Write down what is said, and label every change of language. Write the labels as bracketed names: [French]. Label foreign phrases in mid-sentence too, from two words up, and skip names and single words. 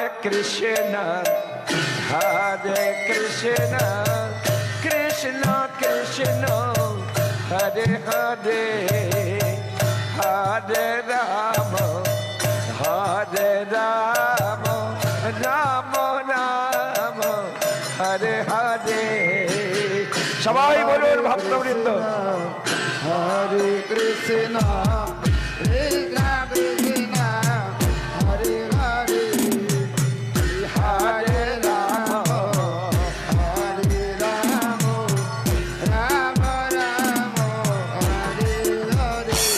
[Sanskrit] Krishna, Hare Krishna, Krishna Krishna, Hare Hare, Hare Rama, Hare Rama, Rama Rama, Hare Hare. [Bangla] সবাই বলুন ভক্তবৃন্দ, [Sanskrit] Hare Krishna, Krishna Krishna, Hare Hare, Hare Rama, Hare Rama, Rama Rama, Hare Hare.